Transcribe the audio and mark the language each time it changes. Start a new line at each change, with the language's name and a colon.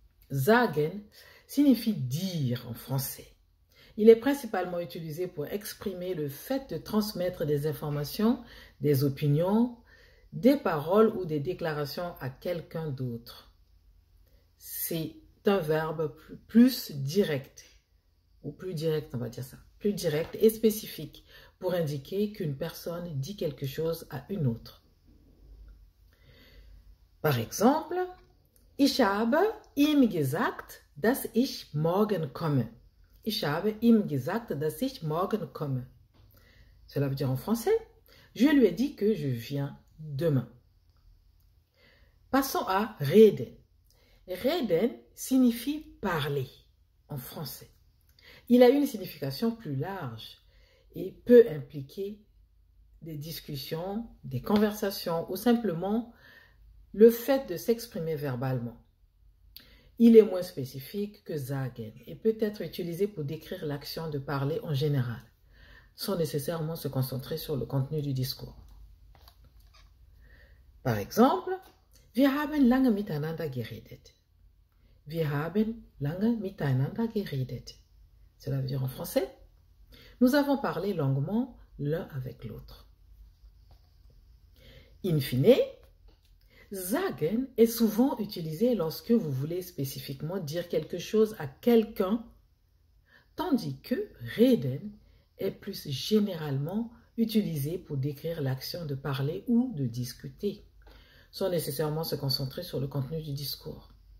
French: Sagen signifie dire en français. Il est principalement utilisé pour exprimer le fait de transmettre des informations, des opinions, des paroles ou des déclarations à quelqu'un d'autre. C'est un verbe plus direct, ou plus direct, on va dire ça, plus direct et spécifique pour indiquer qu'une personne dit quelque chose à une autre. Par exemple,
German: ich habe ihm gesagt, dass ich morgen komme. Ich habe ihm gesagt, dass ich morgen komme.
French: Cela veut dire en français, je lui ai dit que je viens demain. Passons à reden. Reden signifie parler en français. Il a une signification plus large et peut impliquer des discussions, des conversations ou simplement le fait de s'exprimer verbalement. Il est moins spécifique que sagen et peut être utilisé pour décrire l'action de parler en général, sans nécessairement se concentrer sur le contenu du discours. Par exemple,
German: wir haben lange miteinander geredet. Wir haben lange miteinander geredet.
French: Cela veut dire en français, nous avons parlé longuement l'un avec l'autre. In fine, sagen est souvent utilisé lorsque vous voulez spécifiquement dire quelque chose à quelqu'un, tandis que reden est plus généralement utilisé pour décrire l'action de parler ou de discuter, sans nécessairement se concentrer sur le contenu du discours.